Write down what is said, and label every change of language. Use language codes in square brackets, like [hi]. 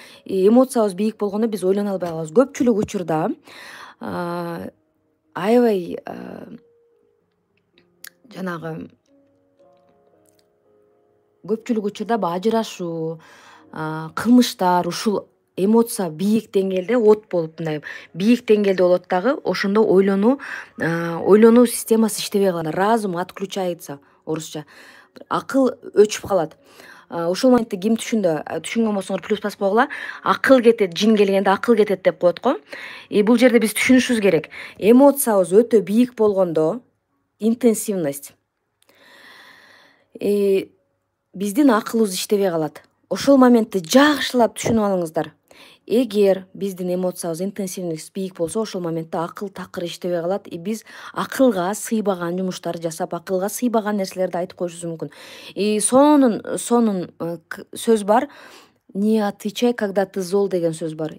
[ky] Эмоциябыз бийик болгондо биз ойлоно албай калабыз. Көпчүлүк учурда аябай жанагы көпчүлүк учурда ажырашуу, кылмыштар ушул эмоция бийик деңгээлде от болуп, мындай бийик деңгээлде болот дагы, ошондо ойлонуу системасы иштебей калат. [ru] Разум отключается, [ky] орусча. Акыл өчүп калат. Ошол моментте ким түшүнгөн болсоңор плюс басып койгула. Акыл кетет, жин келгенде акыл кетет деп коет го. Бул жерде биз түшүнүшүбүз керек. Эмоциябыз өтө бийик болгондо, интенсивность, биздин акылыбыз иштебей калат. Ошол моментти жакшылап түшүнүп алыңыздар. Эгер биздин эмоциябыз интенсивность бийик болсо, ошол моментте акыл такыр иштебей калат, биз акылга сыйбаган жумуштарды жасап, акылга сыйбаган нерселерди айтып коюшубуз мүмкүн. [ru] И [ky] сонун сөз бар. [ru] Не отвечай, когда ты зол [ky] деген сөз бар.